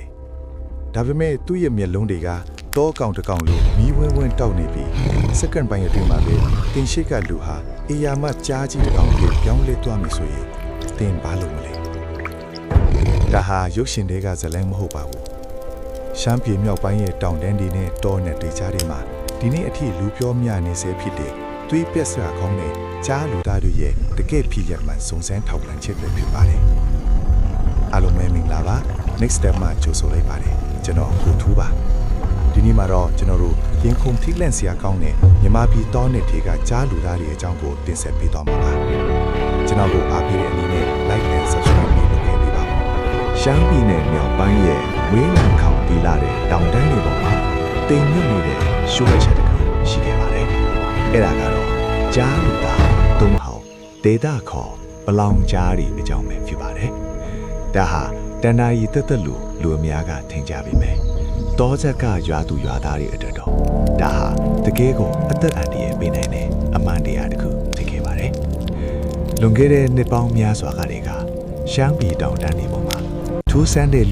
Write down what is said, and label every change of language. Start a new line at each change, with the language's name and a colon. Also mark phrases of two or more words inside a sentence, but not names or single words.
Burmese: ဒါပေမဲ့သူ့ရဲ့မျက်လုံးတွေကတောကောင်တစ်ကောင်လိုမီးဝင်းဝင်းတောက်နေပြီးစက္ကန့်ပိုင်းအတွင်းမှာပဲတင်ရှိကလူဟာအေယာမကြားကြီးတစ်ကောင်ကိုပြောင်းလဲသွားပြီဆိုရင်တင်ဘာလို့မလဲဒါဟာရုပ်ရှင်တွေကဇလန်းမဟုတ်ပါဘူးရှမ်းပြည်မြောက်ပိုင်းရဲ့တောင်တန်းတွေနဲ့တောနဲ့ဒေသတွေမှာဒီနေ့အထိလူပြောမြနေစေဖြစ်တဲ့သွေးပြက်စရာကောင်းတဲ့ကြားလူသားတွေရဲ့တကယ့်ဖြစ်ရမှန်စုံ စမ်းထောက်လှမ်းချက်ပဲဖြစ်ပါတယ်အားလုံးပဲမင်္ဂလာပါ next step မှာကြိုဆိုလိုက်ပါတယ်ကျွန်တော်ကိုထူးပါဒီနေ့မှာတော့ကျွန်တော်တို့ရင်ခုန်ထိလန့်စရာကောင်းတဲ့မြန်မာပြည်တောနဲ့ထေကကြားလူသားတွေအကြောင်းကိုတင်ဆက်ပေးသွားမှာပါကျွန်တော်ကိုအားပေးတဲ့အနေနဲ့
English: like and subscribe
Burmese: လုပ်ခဲ့ပေးပါဦးရှမ်းပြည်နယ်မြောက်ပိုင်းရဲ့ဝေးလံခေါင်တီလာတဲ့တောင်တန်းတွေပေါ်မှာတိမ်မြုပ်နေတဲ့ရှိုးချက်တစ်ခုရှိခဲ့ပါတယ်အဲ့ဒါကတော့ကြားလူ သားတုံးဟောင်းဒေတာခေါ်ပလောင်ကြားတွေအကြောင်းပဲဖြစ်ပါတယ်ဒါဟာတဏ္ဍာရီတက်လူအများကထင်ကြပြီမယ်တောဆက်ကရွာသူရွာသားတွေအတွက်တော့ဒါဟာတကယ်ကိုအသက်အန္တရာယ်ပေးနိုင်တဲ့အမှန်တရားတစ်ခုဖြစ်ခဲ့ပါတယ်လွန်ခဲ့တဲ့နှစ်ပေါင်းများစွာကတည်းကရှမ်းပြည်တောင်တန်းတွေပေါ်မှာထူးဆန်းတဲ့